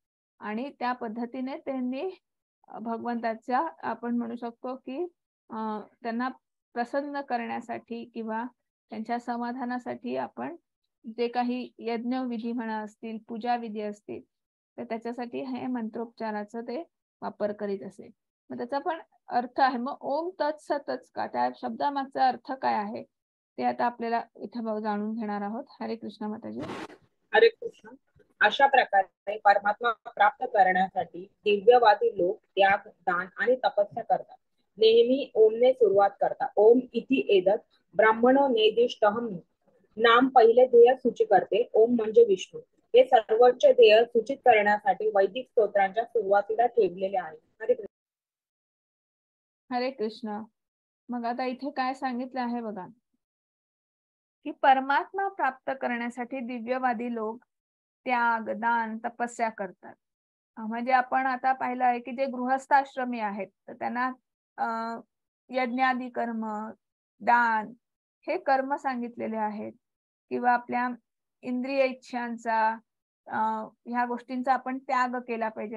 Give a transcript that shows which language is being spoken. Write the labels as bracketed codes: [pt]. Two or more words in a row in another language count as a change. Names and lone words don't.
[mr] आणि त्या पद्धतीने त्यांनी भगवंताच्या आपण म्हणू शकतो की त्यांना प्रसन्न करण्यासाठी किंवा त्यांच्या समाधानासाठी आपण जे काही यज्ञ विधी म्हणा असतील, पूजा विधी असतील, तर त्याच्यासाठी हे मंत्रोच्चाराचं ते वापर करीत असे. मग त्याचा पण अर्थ आहे. मग ओम तत्सतच का, त्या शब्दामागचा अर्थ काय आहे ते आता आपल्याला इथं जाणून घेणार आहोत. हरे कृष्ण माताजी. हरे कृष्ण. अशा प्रकारे परमात्मा प्राप्त करण्यासाठी दिव्यवादी लोक त्याग, दान आणि तपस्या करतात. नेहमी ओमने सुरुवात करतात. [sa] ओम इति एतत् ब्राह्मणो नेदिष्टहम नाम [mr] पहिले ध्येय सूचित करते. ओम म्हणजे विष्णू. हे सर्वोच्च ध्येय सूचित करण्यासाठी वैदिक स्तोत्रांच्या सुरुवातीला ठेवलेले आहे. हरे कृष्ण. हरे कृष्ण. मग आता इथे काय सांगितलं आहे बघा, की परमात्मा प्राप्त करण्यासाठी दिव्यवादी लोक त्याग, दान, तपस्या करतात. म्हणजे आपण आता पाहिलं आहे की जे गृहस्थाश्रमी आहेत तर त्यांना यज्ञादी कर्म, दान हे कर्म सांगितलेले आहेत, किंवा आपल्या इंद्रिय इच्छांचा ह्या गोष्टींचा आपण त्याग केला पाहिजे.